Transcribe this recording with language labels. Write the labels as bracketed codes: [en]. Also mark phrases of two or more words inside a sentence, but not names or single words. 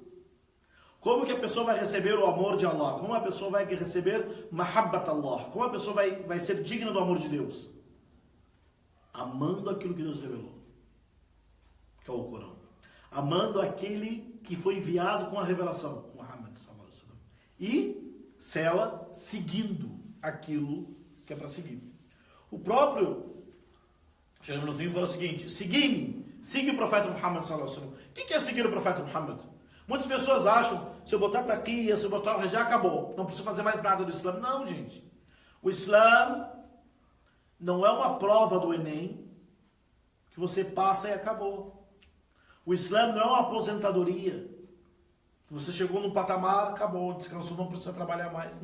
[pt] Como que a pessoa vai receber o amor de Allah? Como a pessoa vai receber [ar] محبة الله? [pt] Como a pessoa vai ser digna do amor de Deus? Amando aquilo que Deus revelou, que é o Corão. Amando aquele que foi enviado com a revelação, [ar] Muhammad صلى الله عليه وسلم. [pt] E sela seguindo aquilo que é para seguir. O próprio Sheikh Ibn Uthaymin falou o seguinte: siga o profeta Muhammad [ar] صلى الله عليه وسلم. [pt] O que é seguir o profeta Muhammad? Muitas pessoas acham, se eu botar taqiyya, se eu botar o já acabou, não preciso fazer mais nada do Islã. Não, gente. O Islã não é uma prova do Enem que você passa e acabou. O Islã não é uma aposentadoria que você chegou num patamar, acabou, descansou, não precisa trabalhar mais.